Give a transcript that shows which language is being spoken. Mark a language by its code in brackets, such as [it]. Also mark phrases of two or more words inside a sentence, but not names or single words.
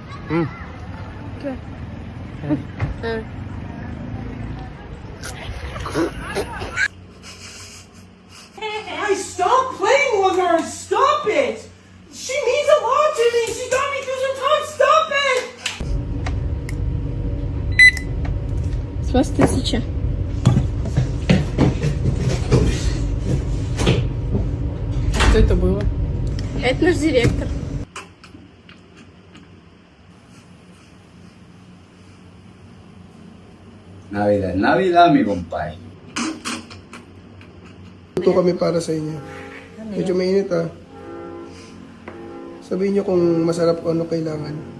[en] Okay. Hey, stop playing with her! Stop it! She means a lot to me! She got me through some time! Stop it! [ru] С вас 1000. Что это было? Это наш директор. [es] Navidad, Navidad, mi compay. [tl] Ito kami para sa inyo. Medyo mainit ah. Sabihin nyo kung masarap o ano kailangan.